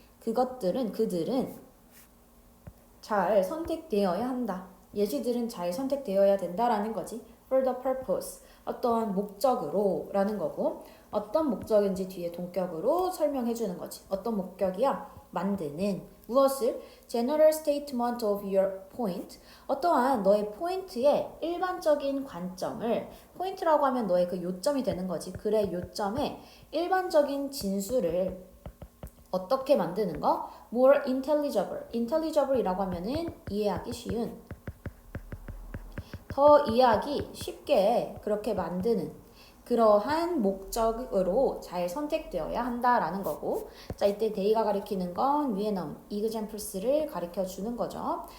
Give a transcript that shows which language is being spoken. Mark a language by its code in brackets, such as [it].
[ko] 그들은 잘 선택되어야 한다. 예시들은 잘 선택되어야 된다라는 거지. [en] For the purpose. [ko] 어떠한 목적으로 라는 거고, 어떤 목적인지 뒤에 동격으로 설명해 주는 거지. 어떤 목적이야? 만드는 무엇을? [en] General statement of your point. [ko] 어떠한 너의 포인트의 일반적인 관점을, 포인트라고 하면 너의 그 요점이 되는 거지. 글의 요점에 일반적인 진술을 어떻게 만드는 거? [en] More intelligible. [ko] intelligible이라고 하면은 이해하기 쉬운, 더 이해하기 쉽게 그렇게 만드는 그러한 목적으로 잘 선택되어야 한다라는 거고, 자, 이때 데이가 가리키는 건 위에 나온 examples를 가리켜 주는 거죠.